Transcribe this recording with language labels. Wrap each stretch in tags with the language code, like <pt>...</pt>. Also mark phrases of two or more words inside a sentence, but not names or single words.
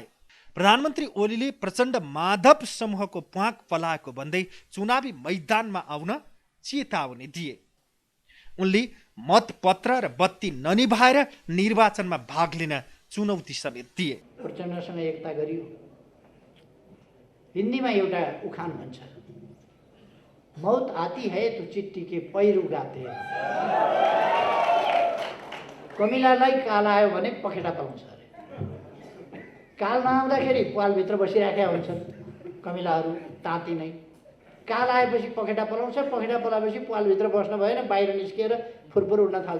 <ne>प्रधानमन्त्री ओलीले प्रचण्ड माधव समूहको प्वाक पलाएको भन्दै चुनावी मैदानमा आउन चेतावनी दिए। उनले मतपत्र र बत्ती ननिभाएर निर्वाचनमा भाग लिन चुनौती समेत दिए। प्रचण्डसँग एकता गरियो। हिन्दीमा एउटा उखान भन्छ,</ne> <hi>मौत आती है तो चिट्ठी के पैर उगाते हैं।</hi> <ne>कमिलालाई काल आयो भने पखेटा पाउँछ। काल नआउँदाखेरि पालभित्र बसिराखेका हुन्छन् कमिलाहरू ताती नै। काल आएपछि पखेटा पलाउँछ, पखेटा पलाएपछि पालभित्र बस्न भएन, बाहिर निस्किएर फुरफुर उड्न थाल्छ।</ne>